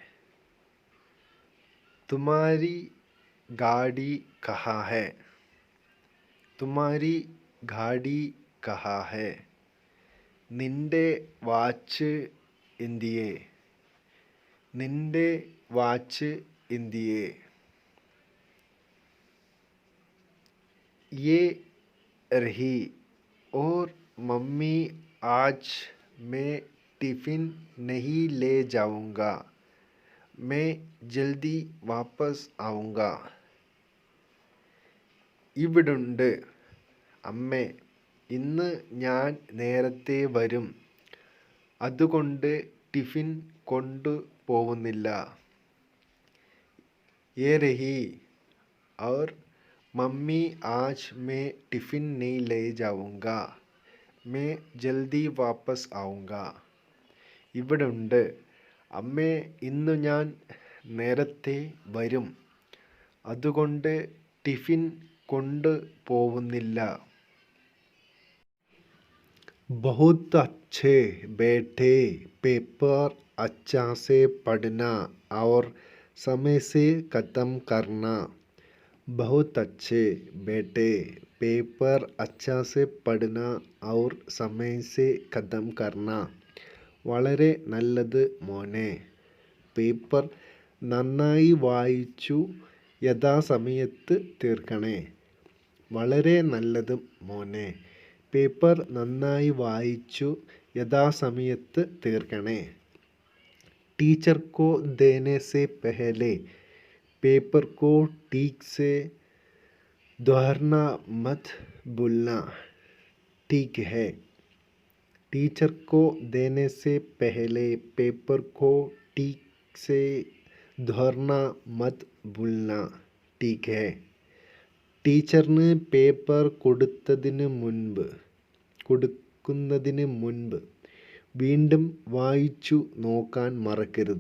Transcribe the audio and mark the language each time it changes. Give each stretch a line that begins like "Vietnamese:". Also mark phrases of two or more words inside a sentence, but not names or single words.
Hindi: तुम्हारी गाड़ी कहाँ है? तुम्हारी गाड़ी कहाँ है?
Malayalam: നിന്റെ വാച്ച് എന്തിയെ? നിന്റെ വാച്ച് എന്തിയെ?
Hindi: ये रही। और मम्मी आज मैं टिफ़िन नहीं ले जाऊँगा, मैं जल्दी वापस आऊँगा।
Malayalam: ഇവിടുണ്ട് അമ്മേ, ഇന്ന് ഞാൻ നേരത്തെ വരും, അതുകൊണ്ട് ടിഫിൻ കൊണ്ടു പോവുന്നില്ല.
Hindi: ये रही। और मम्मी आज मैं टिफ़िन नहीं ले जाऊँगा, मैं जल्दी वापस आऊँगा.
Malayalam: ഇവിടുണ്ട് അമ്മേ, ഇന്നു ഞാൻ നേരത്തെ വരും, അതുകൊണ്ട് ടിഫിൻ കൊണ്ടു പോവുന്നില്ല.
Hindi: बहुत अच्छे बेटे, पेपर अच्छा से पढ़ना और समय से ख़त्म करना. बहुत अच्छे बेटे, पेपर अच्छा से पढ़ना और समय से ख़त्म करना.
Malayalam: വളരെ നല്ലത് മോനെ, പേപ്പർ നന്നായി വായിച്ചു യഥാസമയത്ത് തീർക്കണേ. വളരെ നല്ലത് മോനെ, പേപ്പർ നന്നായി വായിച്ചു യഥാസമയത്ത് തീർക്കണേ.
Hindi: टीचर को देने से पहले पेपर को ठीक से दोहराना मत भूलना. ठीक है. टीचर को देने से पहले पेपर को ठीक से दोहराना मत भूलना. ठीक है.
Malayalam: ടീച്ചറിന് പേപ്പർ കൊടുക്കുന്നതിന് മുൻപ് വീണ്ടും വായിച്ചു നോക്കാൻ മറക്കരുത്.